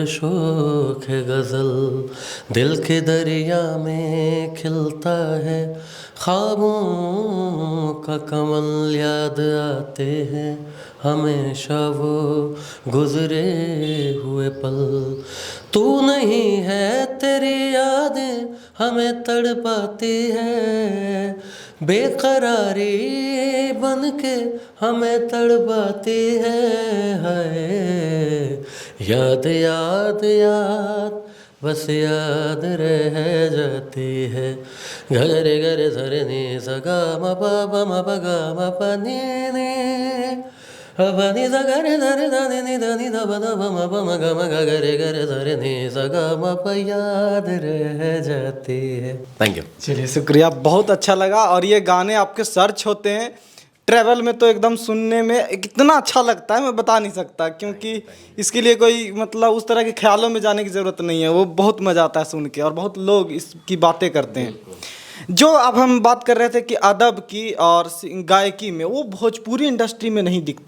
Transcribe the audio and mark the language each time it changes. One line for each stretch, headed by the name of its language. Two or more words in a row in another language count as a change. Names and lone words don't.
Hindi: शोक है गज़ल, दिल के दरिया में खिलता है ख्वाबों का कमल, याद आते हैं हमेशा वो गुजरे हुए पल, तू नहीं है तेरी यादें हमें तड़पाती है, बेकरारी बन के हमें तड़पाती है, याद याद याद बस याद रह जाती है, घरे घरे धरे नी सगा म प प म प ग म प नी नी प नी सा घरे धरे धा नी धा नी धा प ध प म प म ग म ग घरे घरे धरे नी सगा म प याद रह जाती है।
English: thank you.
Hindi: चलिए शुक्रिया, बहुत अच्छा लगा। और ये गाने आपके सर्च होते हैं ट्रैवल में तो एकदम सुनने में कितना अच्छा लगता है मैं बता नहीं सकता, क्योंकि इसके लिए कोई मतलब उस तरह के ख्यालों में जाने की ज़रूरत नहीं है, वो बहुत मज़ा आता है सुन के, और बहुत लोग इसकी बातें करते हैं। जो अब हम बात कर रहे थे कि अदब की और गायकी में, वो भोजपुरी इंडस्ट्री में नहीं दिखता।